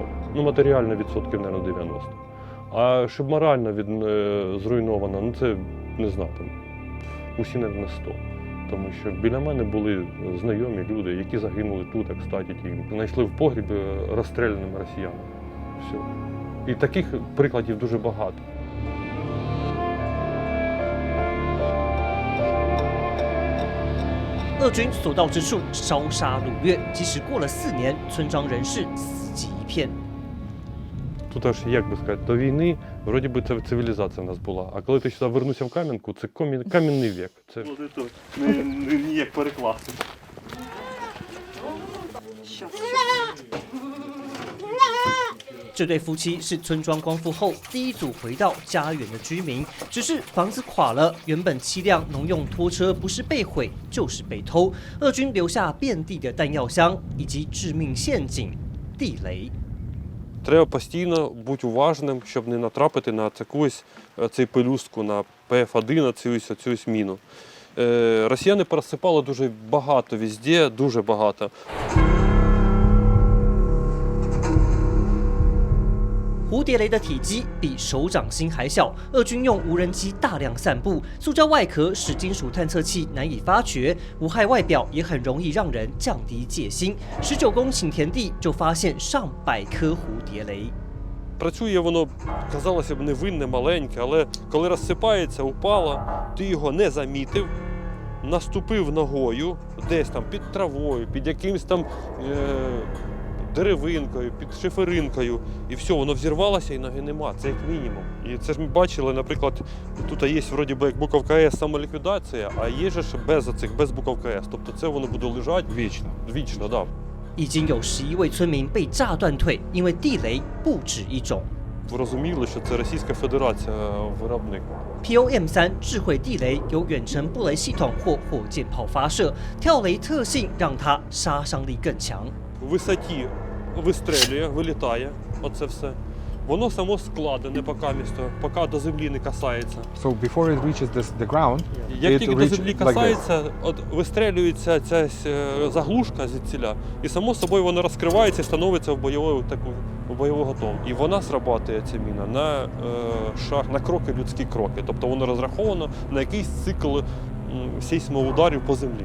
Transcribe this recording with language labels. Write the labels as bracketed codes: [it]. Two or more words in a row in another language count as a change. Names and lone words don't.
[uk] Ну, матеріально відсотків, мабуть, 90. А щоб морально зруйновано, ну це, не знаю, там, усі, мабуть, 100. Тому що біля мене були знайомі люди, які загинули тут, кстати, ті знайшли в погрібі розстріляними росіянами. Все. І таких прикладів дуже багато. [zh] 俄军所到之处烧杀掳掠，即使过了4年，村庄仍是死寂一片。 [uk] Тут аж, як би сказати, до війни, вроді би, це цивілізація в нас була. А коли ти сюди вернувся в Кам'янку, це кам'яний вік. Це... Ніяк перекласти. [zh] « 这对夫妻是村庄光复后第一组回到家园的居民，只是房子垮了，原本7辆农用拖车不是被毁就是被偷。俄军留下遍地的弹药箱以及致命陷阱——地雷。 [uk] Треба постійно бути уважним, щоб не натрапити на цей пелюстку, на ПФ-1, на цю міну. Росіяни пересипали дуже багато везде, дуже багато. [zh] 蝴蝶雷的体积比手掌心还小，俄军用无人机大量散布，塑胶外壳使金属探测器难以发觉，无害外表也很容易让人降低戒心。19公顷田地就发现上百颗蝴蝶雷。 [uk] Працює воно, казалося б, невинне, маленьке, але коли розсипається, упало, ти його не замітив, наступив ногою десь там під травою, під якимсь там деревинкою, під шиферинкою, і все, воно взірвалося і ноги нема, це як мінімум. І це ж ми бачили, наприклад, тут є вроді би як буковка С самоліквідація, а є ж без буковка С, тобто це воно буде лежати вічно, так. Да. [zh] 已经有11位村民被炸断腿，因为地雷不止一种。 [uk] Ви розуміли, що це Російська Федерація виробник. [zh] POM3 智慧地雷由远程布雷系统或火箭炮发射，跳雷特性让它杀伤力更强。 [uk] В висоті вистрелює, вилітає, оце все. Воно само складене поки до землі не касається. [en] So before it reaches the ground, [uk] як тільки до землі касається, от вистрелюється ця заглушка звідсіля, і само собою вона розкривається і становиться в бойову готову. І вона срабатує, ця міна, на кроки, людські кроки. Тобто воно розраховано на якийсь цикл сейсмоударів по землі.